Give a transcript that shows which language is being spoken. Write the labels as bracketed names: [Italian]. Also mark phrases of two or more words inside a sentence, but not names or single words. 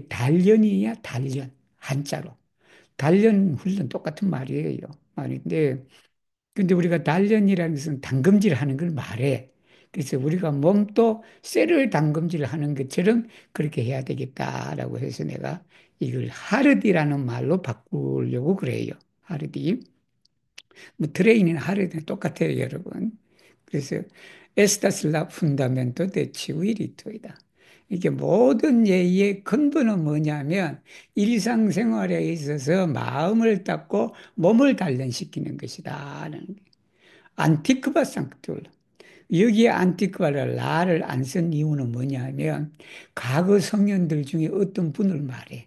[Korean] 단련이야 단련 한자로 단련 훈련 똑같은 말이에요 말인데 근데 우리가 단련이라는 것은 담금질 하는 걸 말해 그래서 우리가 몸도 쇠를 담금질 하는 것처럼 그렇게 해야 되겠다라고 해서 내가 이걸 하르디라는 말로 바꾸려고 그래요 하르디 뭐 트레이닝 하르디는 똑같아요 여러분 그래서 [Esperanto] Estas la fundamento de civilito [Korean] 이다. 이게 모든 예의의 근본은 뭐냐면 일상생활에 있어서 마음을 닦고 몸을 단련시키는 것이다. [Esperanto] antikva sanktulo [Korean] 여기에 안티크바를 라를 안 쓴 이유는 뭐냐면 과거 성현들 중에 어떤 분을 말해.